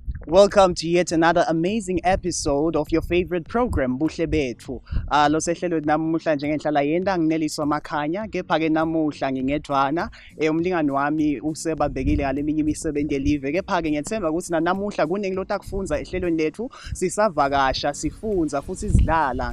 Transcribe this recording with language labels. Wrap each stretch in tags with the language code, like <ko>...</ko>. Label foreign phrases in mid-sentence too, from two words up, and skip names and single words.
<en>Welcome to yet another amazing episode of your favorite program, Buhle Betfu.</en> <ss>Lo sehlelo namuhla nje ngihlala yenda ngineliswa makhanya, kepha ke namuhla ngingedwana, umlingani wami usebabhekile ngaleminye imisebenzi elive, kepha ke ngiyethemba ukuthi namuhla kuningi lot akufunza ehlelweni lethu, sisavakasha, sifunza futhi sidlala.</ss>